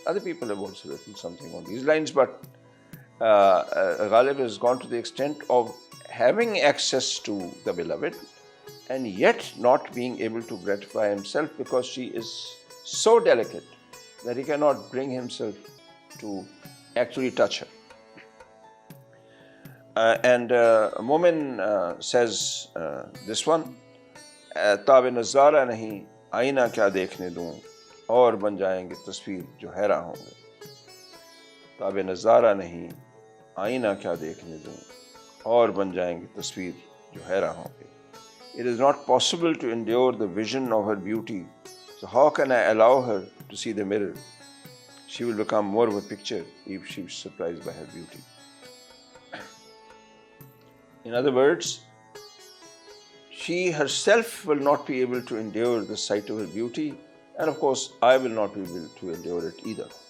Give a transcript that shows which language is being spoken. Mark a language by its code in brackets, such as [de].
[en] Other people have also written something on these lines, but Ghalib has gone to the extent of having access to the beloved and yet not being able to gratify himself because she is so delicate that he cannot bring himself to actually touch her. And Momin says this one, [ur] تاب نظارہ نہیں آئینہ کیا دیکھنے دوں اور بن جائیں گے تصویر جو حیراں ہوں گے. تاب نظارہ نہیں آئینہ کیا دیکھنے دوں اور بن جائیں گے تصویر جو حیراں ہوں گے. [en] It is not possible to endure the vision of her beauty, so how can I allow her to see the mirror? She will become more of a picture if she is surprised by her beauty. In other words, she herself will not be able to endure the sight of her beauty, and of course I will not be able to endure it either.